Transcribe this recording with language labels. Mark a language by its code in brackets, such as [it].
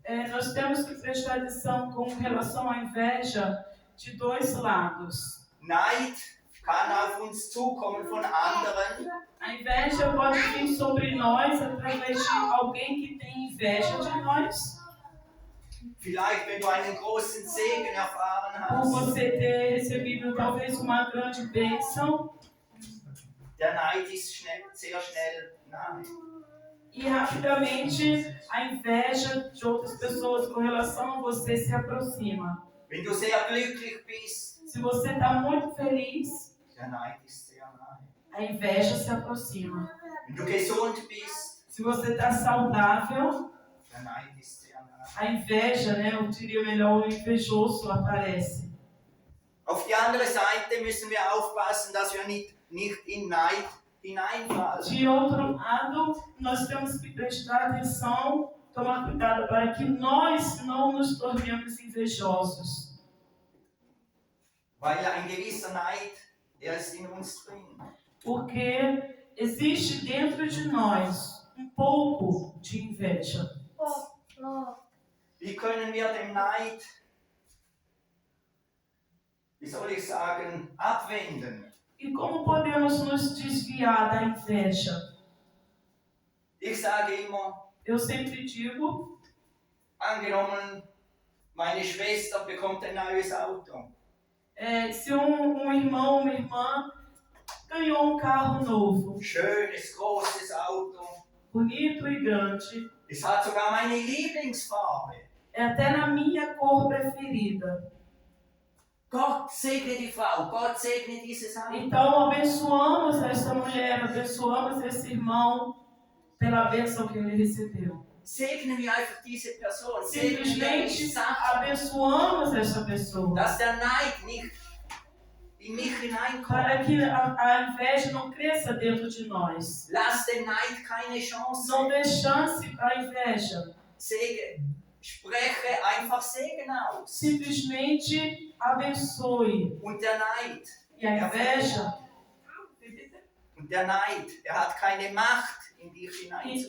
[pt] Nós temos que prestar atenção com relação à inveja de dois lados. [de] Neid kann auf uns zukommen von anderen. [pt] A inveja pode vir sobre nós através de alguém que tem inveja de nós. [de] Vielleicht, wenn du einen großen Segen erfahren [pt] Por [de] hast. [pt] você ter recebido talvez uma grande bênção. [de] Der Neid ist sehr schnell nahe. [pt] E rapidamente a inveja de outras pessoas com relação a você se aproxima. [de] Wenn du sehr glücklich bist, [pt] Se você está muito feliz, [de] der Neid ist sehr nahe. [pt] a inveja se aproxima. [de] Wenn du gesund bist, [pt] Se você está saudável, [de] der Neid ist sehr nahe. [pt] a inveja, né, eu diria melhor, o invejoso aparece. [de] Auf die andere Seite müssen wir aufpassen, dass wir nicht in Neid hineinfallen. [pt] De outro lado, nós temos que prestar atenção, tomar cuidado para que nós não nos tornemos invejosos. [de] Weil ein gewisser Neid, der ist in uns drin. [pt] Porque existe dentro de nós um pouco de inveja. [de] Wie können wir dem Neid, wie soll ich sagen, abwenden? [pt] E como podemos nos desviar da inveja? [de] Ich sage immer, [pt] Eu sempre digo, [de] angenommen, meine Schwester bekommt ein neues Auto. [pt] se um irmão, uma irmã ganhou um carro novo, [de] Schönes, großes Auto. [pt] bonito e grande, [de] Es hat sogar meine Lieblingsfarbe. [pt] é até na minha cor preferida. [de] Gott segne die Frau, Gott segne dieses Auto. [pt] Então abençoamos essa mulher, abençoamos esse irmão pela bênção que ele recebeu. [de] Segnen wir einfach diese Person, segnen wir [pt] Simplesmente [de] die Sache, [pt] abençoamos essa pessoa. [de] dass der Neid nicht in mich hineinkommt. [pt] Para que a inveja não cresça dentro de nós. [de] Lass dem Neid keine Chance. [pt] Não dê chance para a inveja. [de] Spreche einfach Segen aus. [pt] Simplesmente abençoe. [de] Und der Neid, [pt] E a inveja, [de] hat keine Macht, in dich hineinzukommen.